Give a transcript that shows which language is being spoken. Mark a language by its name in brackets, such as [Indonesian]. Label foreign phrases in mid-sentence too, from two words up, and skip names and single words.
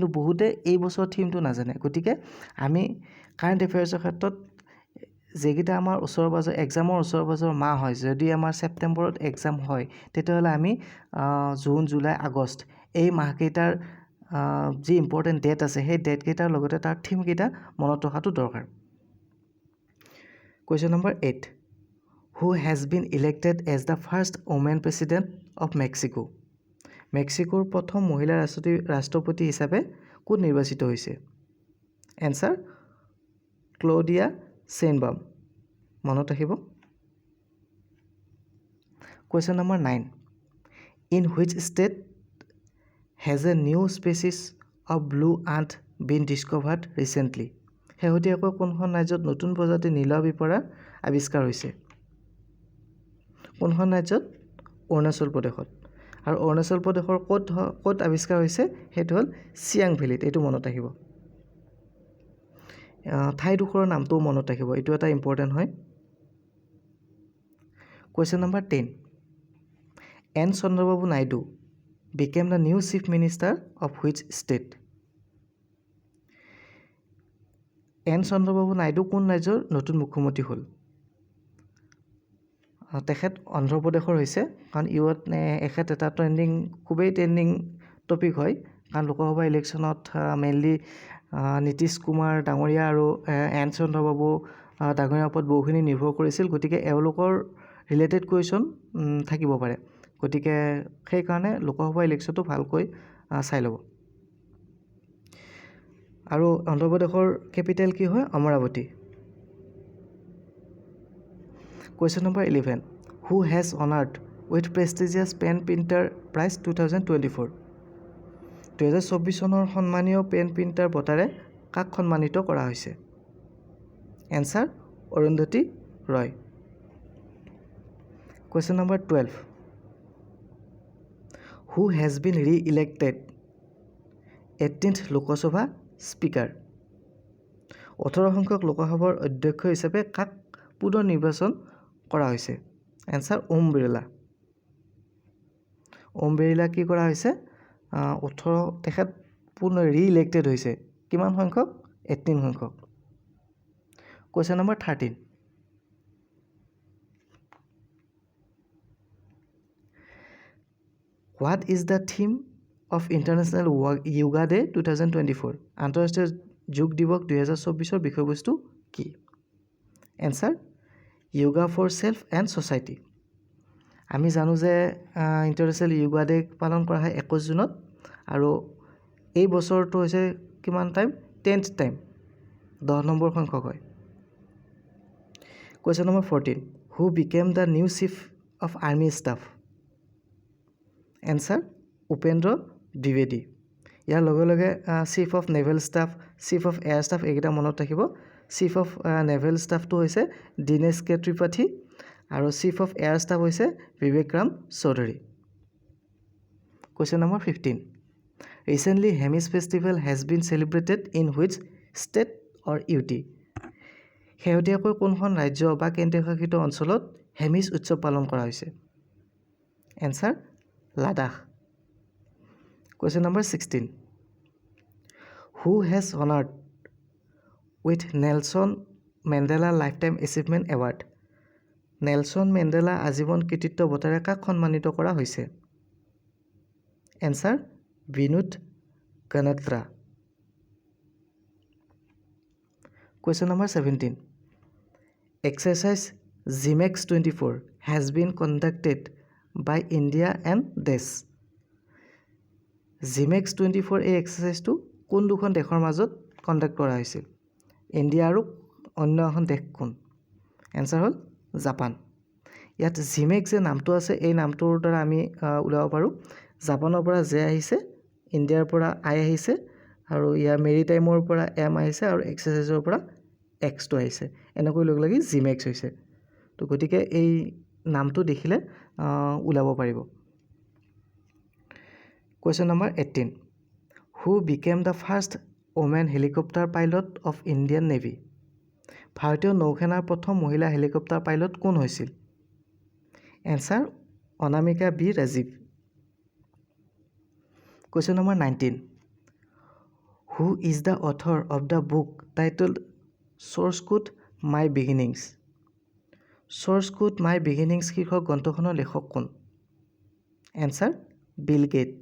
[Assamese] বহুতে এই বছৰ থিমটো নাজানে গতিকে আমি [English] current affairs [Assamese] ক্ষেত্ৰত যেগিটা আমাৰ ওচৰৰ পাজৰ এক্সামৰ ওচৰৰ পাজৰ মাহ হয় যদি আমাৰ ছেপ্টেম্বৰত এক্সাম হয় তেতিয়াহ'লে আমি জুন জুলাই আগষ্ট এই মাহকেইটাৰ যি [English] important date [Assamese] আছে সেই ডেটকেইটাৰ লগতে তাৰ থিমকেইটা মনত ৰখাটো দৰকাৰ [English] question number 8 Who has been elected as the first woman president of Mexico? [Assamese] মেক্সিকোৰ প্ৰথম মহিলা ৰাষ্ট্ৰপতি হিচাপে কোন নিৰ্বাচিত হৈছে এনসাৰ ক্লডিয়া চেইনবাম মনত ৰাখিব [English] question number 9 In which state has a new species of blue ant been discovered recently? [Assamese] শেহতীয়াকৈ কোনখন ৰাজ্যত নতুন প্ৰজাতিৰ নীলা বিপৰাৰ আৱিষ্কাৰ হৈছে কোনখন ৰাজ্যত অৰুণাচল প্ৰদেশত আৰু অৰুণাচল প্ৰদেশৰ ক'ত আৱিষ্কাৰ হৈছে সেইটো হ'ল চিয়াং ভেলীত এইটো মনত ৰাখিব ঠাইডোখৰৰ নামটোও মনত ৰাখিব এইটো এটা ইম্পৰ্টেণ্ট হয় [English] question number 10 [Assamese] N. [English] Chandrababu Naidu became the new chief minister of which state? [Assamese] N. Chandrababu Naidu কোন ৰাজ্যৰ নতুন মুখ্যমন্ত্ৰী হ'ল তেখেত অন্ধ্ৰ প্ৰদেশৰ হৈছে কাৰণ ইউত এখেত এটা খুবেই [English] trending topic [Assamese] হয় কাৰণ লোকসভা ইলেকশ্যনত মেইনলি নীতিশ কুমাৰ ডাঙৰীয়া আৰু এন চন্দ্ৰবাবু ডাঙৰীয়াৰ ওপৰত বহুখিনি নিৰ্ভৰ কৰিছিল গতিকে এওঁলোকৰ [English] related question [Assamese] থাকিব পাৰে গতিকে সেইকাৰণে লোকসভা ইলেকশ্যনটো ভালকৈ চাই ল'ব আৰু অন্ধ্ৰ প্ৰদেশৰ কেপিটেল কি হয় অমৰাৱতী [English] Question number 11 Who has honored with prestigious pen printer prize 2024 [Assamese] 2024 চনৰ সন্মানীয় পেন প্ৰিণ্টাৰ বঁটাৰে কাক সন্মানিত কৰা হৈছে এনসাৰ অৰুন্ধতী ৰয় [English] Question number 12 Who has been re-elected 18th [Assamese] লোকসভা স্পিকাৰ 18 সংখ্যক লোকসভাৰ অধ্যক্ষ হিচাপে কাক পুনৰ নিৰ্বাচন কৰা হৈছে এনসাৰ ওম বিৰলা কি কৰা হৈছে 18 তেখেত পুনৰ ৰি-ইলেক্টেড হৈছে কিমান সংখ্যক 18 সংখ্যক [English] Question number 13 What is the theme of International Yoga Day 2024 [Assamese] আন্তঃৰাষ্ট্ৰীয় যোগ দিৱস 2024 বিষয়বস্তু কি এনসাৰ [English] Yoga for Self and Society [Assamese] আমি জানো যে ইণ্টাৰনেশ্যনেল য়োগা ডে পালন কৰা হয় 21 জুনত আৰু এই বছৰটো হৈছে কিমান টাইম 10th টাইম 10 নম্বৰ সংখ্যক হয় [English] Question number 14 Who became the new chief of army staff [Assamese] এনসাৰ উপেন্দ্ৰ দ্বিবেদী ইয়াৰ লগে লগে [English] chief of naval staff chief of air staff [Assamese] এইকেইটা মনত ৰাখিব [English] chief of naval staff [Assamese] হৈছে দীনেশ কে ত্ৰিপাঠী আৰু [English] chief of air staff [Assamese] হৈছে বিবেকৰাম চৌধুৰী [English] Question number 15 Recently Hemis festival has been celebrated in which state or UT [Assamese] শেহতীয়াকৈ কোনখন ৰাজ্য বা কেন্দ্ৰীয় শাসিত অঞ্চলত হেমিছ উৎসৱ পালন কৰা হৈছে এনসাৰ লাডাখ [English] Question number 16 Who has honored with Nelson Mandela Lifetime Achievement Award [Assamese] নেলছন মেণ্ডেলা আজীৱন কৃতিত্ব বঁটাৰে কাক সন্মানিত কৰা হৈছে এনসাৰ বিনোদ কানাত্ৰা [English] Question number 17 Exercise ZIMEX 24 has been conducted by India and Desh ZIMEX 24 [Assamese] এই এক্সাৰচাইজটো কোন দুখন দেশৰ মাজত কণ্ডাক্ট কৰা হৈছিল ইণ্ডিয়া আৰু অন্য এখন দেশ কোন এনসাৰ হ'ল জাপান ইয়াত ZIMEX যে নামটো আছে এই নামটোৰ দ্বাৰা আমি উলাব পাৰোঁ জাপানৰ পৰা জে আহিছে ইণ্ডিয়াৰ পৰা আই আহিছে আৰু ইয়াৰ মেৰিটাইমৰ পৰা এম আহিছে আৰু এক্সাৰচাইজৰ পৰা এক্সটো আহিছে এনেকৈ লগ লাগি ZIMEX হৈছে তো গতিকে এই নামটো দেখিলে ওলাব পাৰিব [English] Question number 18. Who became the first woman helicopter pilot of Indian Navy? [Assamese] ভাৰতীয় নৌসেনাৰ প্ৰথম মহিলা হেলিকপ্টাৰ পাইলট কোন হৈছিল? এনসাৰ অনামিকা বি ৰাজীৱ। [English] Question number 19. Who is the author of the book titled Source Code My Beginnings? [Assamese] Source Code My Beginnings শীৰ্ষক গ্ৰন্থখনৰ লেখক কোন? এনসাৰ বিল গেটছ।